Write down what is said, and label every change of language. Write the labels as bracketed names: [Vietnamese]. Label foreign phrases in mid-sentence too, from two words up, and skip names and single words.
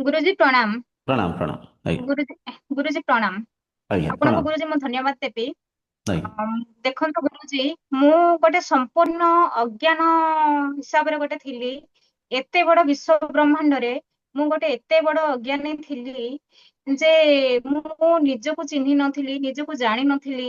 [Hindi] गुरुजी प्रणाम। प्रणाम प्रणाम। आज्ञा गुरुजी गुरुजी प्रणाम। आज्ञा आपनको प्रणाम। [Odia] गुरुजी ମୁଁ ଧନ୍ୟବାଦ ଦେବି। [Hindi] आज्ञा [Odia] ଦେଖନ୍ତୁ ଗୁରୁଜୀ, ମୁଁ ଗୋଟେ ସମ୍ପୂର୍ଣ୍ଣ ଅଜ୍ଞାନ ହିସାବରେ ଗୋଟେ ଥିଲି। ଏତେ ବଡ ବିଶ୍ଵ ବ୍ରହ୍ମାଣ୍ଡରେ ମୁଁ ଗୋଟେ ଏତେ ବଡ ଅଜ୍ଞାନୀ ଥିଲି ଯେ ମୁଁ ନିଜକୁ ଚିହ୍ନି ନଥିଲି, ନିଜକୁ ଜାଣି ନଥିଲି।